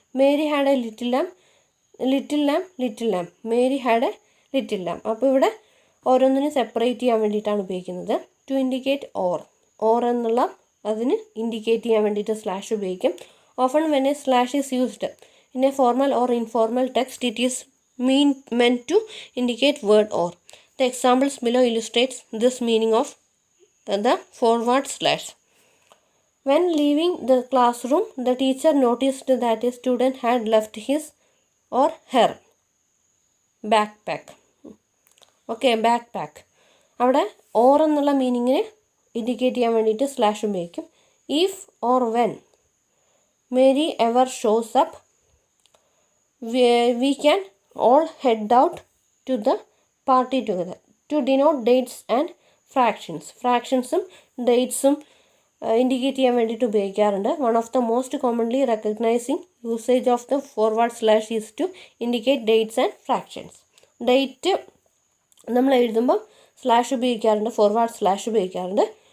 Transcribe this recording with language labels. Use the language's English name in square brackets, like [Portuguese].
[English] Mary had a little lamb, little lamb, little lamb, Mary had a little lamb. [Malayalam] അപ്പോൾ ഇവിടെ ഓരോന്നിനും separate ചെയ്യാൻ വേണ്ടിയിട്ടാണ് ഉപയോഗിക്കുന്നത്. [English] to indicate or [Malayalam] എന്നുള്ള അതിന് ഇൻഡിക്കേറ്റ് ചെയ്യാൻ വേണ്ടിയിട്ട് സ്ലാഷ് ഉപയോഗിക്കും. [English] Often when a slash is used in a formal or informal text it is meant to indicate word or. The examples below illustrates this meaning of the forward slash. When leaving the classroom, the teacher noticed that a student had left his or her backpack. Okay, backpack. [Malayalam] അവിടെ or എന്നുള്ള മീനിങ്ങിനെ indicate ചെയ്യാൻ വേണ്ടിയിട്ട് slash ഉപയോഗിക്കും. [English] If or when Mary ever shows up we can all head out to the party together. To denote dates and fractions. [Malayalam] ഫ്രാക്ഷൻസും ഡേറ്റ്സും indicate ചെയ്യാൻ വേണ്ടിയിട്ട് ഉപയോഗിക്കാറുണ്ട്. [English] One of the most commonly recognising usage of the forward slash is to indicate dates and fractions. [Malayalam] Date നമ്മൾ എഴുതുമ്പോൾ slash ഉപയോഗിക്കാറുണ്ട്, forward slash ഉപയോഗിക്കാറുണ്ട്.